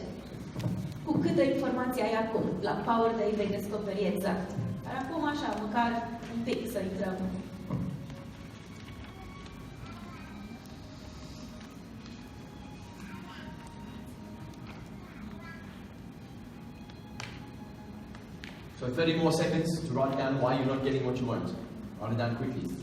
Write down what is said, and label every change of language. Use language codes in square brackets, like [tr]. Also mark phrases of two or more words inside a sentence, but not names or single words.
[ro] Cu câtă informație ai acum, la Power Day vei descoperi exact. Dar acum așa, măcar un pic să intrăm. [en] So 30 more seconds to write down why you're not getting what you want. Write it down quickly.